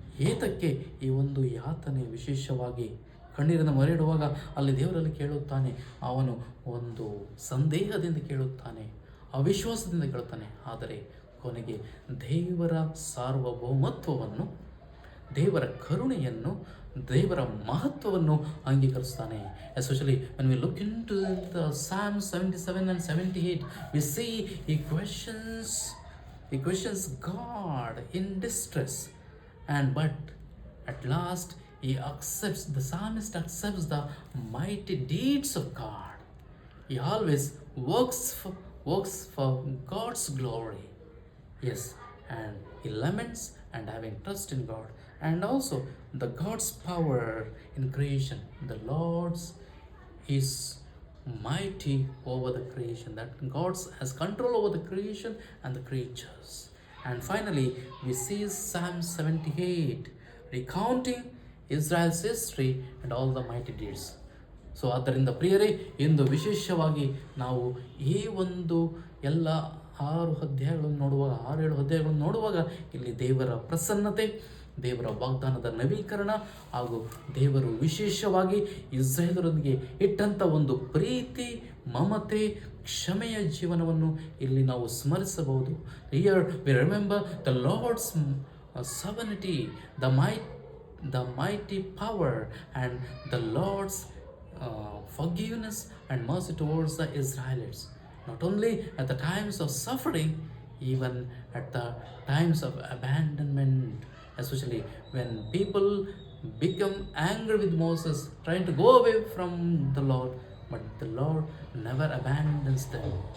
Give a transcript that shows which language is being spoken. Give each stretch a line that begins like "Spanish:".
Kannada: ಏತಕ್ಕೆ ಈ ಒಂದು ಯಾತನೆ? ವಿಶೇಷವಾಗಿ ಕಣ್ಣೀರಿನ ಮೊರೆ ಇಡುವಾಗ ಅಲ್ಲಿ ದೇವರಲ್ಲಿ ಕೇಳುತ್ತಾನೆ. ಅವನು ಒಂದು ಸಂದೇಹದಿಂದ ಕೇಳುತ್ತಾನೆ, ಅವಿಶ್ವಾಸದಿಂದ ಕೇಳುತ್ತಾನೆ. ಆದರೆ ಕೊನೆಗೆ ದೇವರ ಸಾರ್ವಭೌಮತ್ವವನ್ನು, ದೇವರ ಕರುಣೆಯನ್ನು, ದೇವರ ಮಹತ್ವವನ್ನು ಅಂಗೀಕರಿಸ್ತಾನೆ.
English: Especially when we look into the Psalm 77 and 78, we see he questions he questions God in distress, and but at last the psalmist accepts the mighty deeds of God. He always works for God's glory. Yes, and he laments and having trust in God, and also the God's power in creation. The Lord's is mighty over the creation, that God has control over the creation and the creatures. And finally, we see Psalm 78 recounting Israel's history and all the mighty deeds.
Kannada: So ಆದ್ದರಿಂದ ಪ್ರಿಯರೇ, ಇಂದು ವಿಶೇಷವಾಗಿ ನಾವು ಈ ಒಂದು ಎಲ್ಲ 6 7 ಅಧ್ಯಾಯಗಳನ್ನು ನೋಡುವಾಗ ಇಲ್ಲಿ ದೇವರ ಪ್ರಸನ್ನತೆ, ದೇವರ ವಾಗ್ದಾನದ ನವೀಕರಣ, ಹಾಗೂ ದೇವರು ವಿಶೇಷವಾಗಿ ಇಸ್ರಾಯೇಲರೊಂದಿಗೆ ಇಟ್ಟಂಥ ಒಂದು ಪ್ರೀತಿ, ಮಮತೆ, ಕ್ಷಮೆಯ ಜೀವನವನ್ನು ಇಲ್ಲಿ ನಾವು ಸ್ಮರಿಸಬಹುದು.
English: Here we remember the Lord's sovereignty, the mighty power, and the Lord's forgiveness and mercy towards the Israelites, not only at the times of suffering, even at the times of abandonment, especially when people become angry with Moses, trying to go away from the Lord, but the Lord never abandons them.